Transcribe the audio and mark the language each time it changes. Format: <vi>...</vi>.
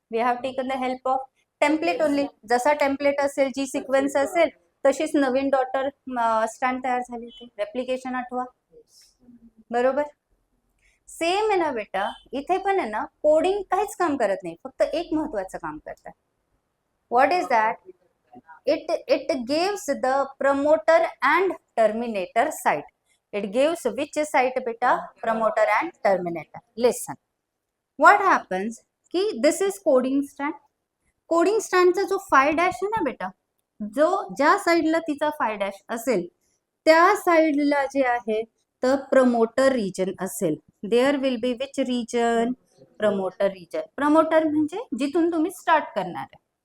<en>We have taken the help of template only.</en> <mr>जसा template असेल, जी sequence असेल, तशीच नवीन डॉटर स्टँड तयार झाली होती. रेप्लिकेशन आठवा, बरोबर. सेम आहे ना बेटा, इथे पण आहे ना, कोडिंग काहीच काम करत नाही, फक्त एक महत्वाचं काम करतात.</mr> <en>What is that? it gives the promoter and terminator site. It gives which site beta? Promoter and terminator. Listen, what happens कि this is coding strand.</en> <mr>Coding स्टँडचा जो फाय डॅश आहे ना बेटा, जो ज्या साईडला तिचा फाय डॅश असेल त्या साईडला जे आहे तर प्रमोटर रिजन असेल.</mr> <en>There will be which region?</en> <mr>Promoter region. Promoter म्हणजे जिथून तुम्ही स्टार्ट करणार आहे.</mr>